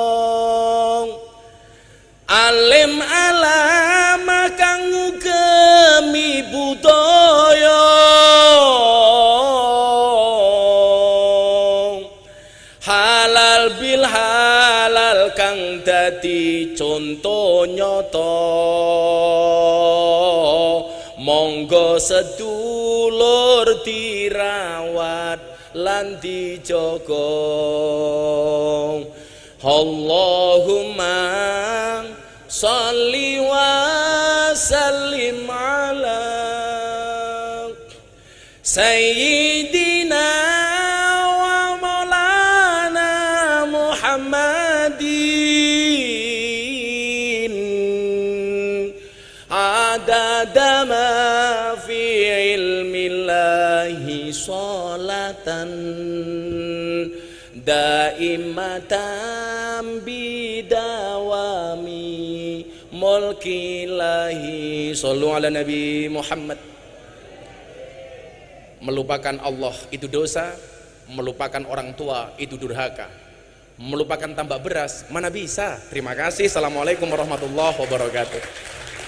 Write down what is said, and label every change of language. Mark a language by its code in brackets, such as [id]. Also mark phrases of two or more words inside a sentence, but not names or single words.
[jv] alim alama kang ngugemi budaya, [ar] حلال بالحلال [jv] kang dadi conto nyata, monggo sedulur dirawat lan dijaga. [ar] اللهم صل وسلم على سيدنا ومولانا محمد عدد ما في علم الله صلاة دائمة بدوام ملك الله. صلوا على النبي محمد. [id] Melupakan Allah itu dosa, melupakan orang tua itu durhaka, melupakan tambak beras mana bisa. Terima kasih. [ar] السلام عليكم ورحمة الله وبركاته.